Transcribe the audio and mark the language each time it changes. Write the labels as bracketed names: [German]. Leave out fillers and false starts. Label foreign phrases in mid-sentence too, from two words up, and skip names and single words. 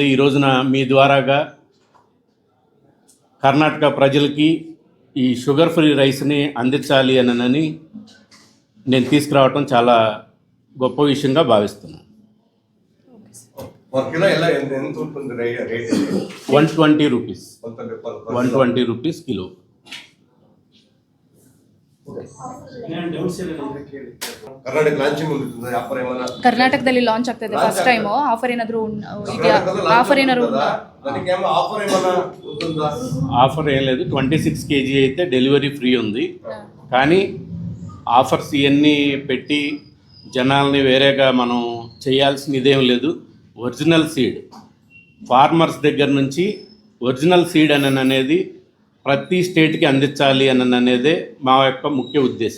[Telugu] ఈ రోజున మీ ద్వారాగా కర్ణాటక ప్రజలకి ఈ షుగర్ ఫ్రీ రైస్ని అందించాలి అని నేను తీసుకురావటం చాలా గొప్ప విషయంగా భావిస్తున్నాను. 120 రూపీస్, 120 రూపీస్ కిలో. [Kannada] ಕರ್ನಾಟಕದಲ್ಲಿ ಲಾಂಚ್ ಆಗ್ತದೆ [English] first time. [Kannada] ಆಫರ್ ಏನಾದರೂ ಇದೆಯಾ? ಆಫರ್ ಏನಾದ್ರು [Telugu] ఆఫర్ ఏం లేదు. 26 kg అయితే [English] delivery free [Telugu] ఉంది. కానీ ఆఫర్స్ ఇవన్నీ పెట్టి జనాల్ని వేరేగా మనం చేయాల్సిన ఇదేం లేదు. [English] original seed farmers [Telugu] దగ్గర నుంచి [English] original seed [Telugu] అనేది ప్రతి స్టేట్కి అందించాలి అనేదే మా యొక్క ముఖ్య ఉద్దేశం.